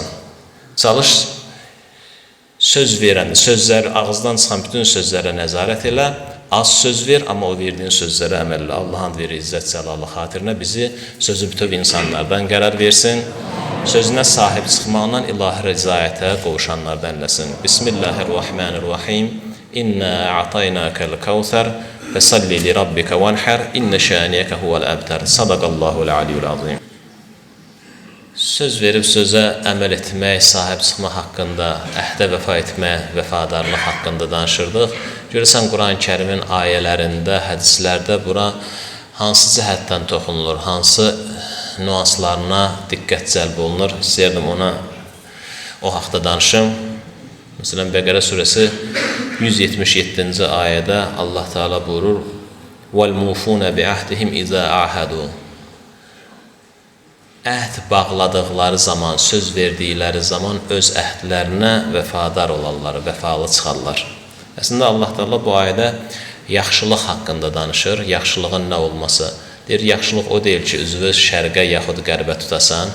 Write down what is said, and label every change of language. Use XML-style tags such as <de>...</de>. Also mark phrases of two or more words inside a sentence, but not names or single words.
<az>Çalış, söz verəndə, sözlər, ağızdan çıxan bütün sözlərə nəzarət elə, az söz ver, amma o verdiyin sözlərə əməl elə. Allahın verir izzət cəlalı xatirinə bizi sözü bütöv insanlardan qərar versin, sözünə sahib çıxmaqla ilahi rəzayətə qovuşanlardan eləsin.</az> <ar>بسم الله الرحمن الرحيم. إنا أعطيناك الكوثر فصل لربك وانحر إن شانئك هو الأبتر. صدق الله العلي العظيم.</ar> <az>Söz verib sözə əməl etmək, sahib çıxmaq haqqında, əhdə vəfa etmək, vəfadarlıq haqqında danışırdıq. Görürsən, Quran-Kərimin ayələrində, hədislərdə bura hansı cəhətdən toxunulur, hansı nüanslarına diqqət cəlb olunur. İstəyirdim ona o haqda danışım. Məsələn, Bəqərə surəsi 177-ci ayədə Allah Teala buyurur:</az> <ar>وَالْمُوفُونَ بِعَهْدِهِمْ إِذَا عَاهَدُوا.</ar> <az>Əhd bağladıqları zaman, söz verdikləri zaman öz əhdlərinə vəfadar olarlar, vəfalı çıxarlar. Əslində Allah Teala bu ayədə yaxşılıq haqqında danışır, yaxşılığın nə olması. Deyir, yaxşılıq o deyil ki, üzvü şərqə yaxud qərbə tutasan.</az>